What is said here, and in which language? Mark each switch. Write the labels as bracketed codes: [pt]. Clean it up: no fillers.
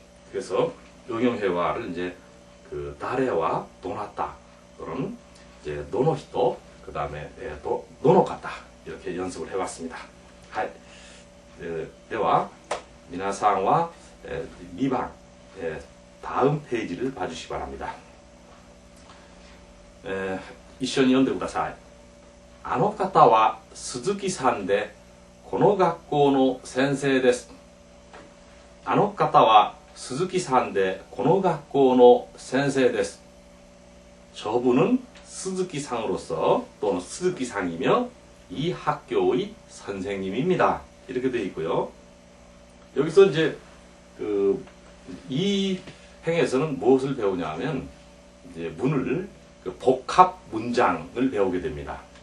[ko] 그래서 응용회화를 이제 그 나레와 노나타 또는 이제 노노히토 그 다음에 또 노노카타 이렇게 연습을 해봤습니다. 하이. [ja] では皆さんは2番 [ko] 다음 페이지를 봐주시기 바랍니다. [ja] 一緒に読んでください。あの方は鈴木さんでこの学校の先生です。あの方は鈴木さんでこの学校の先生です. [ko] 저분은 스즈키상으로서 또는 스즈키상이며 이 학교의 선생님입니다. 이렇게 되어 있고요. 여기서 이제 이 행에서는 무엇을 배우냐 하면 이제 복합 문장을 배우게 됩니다.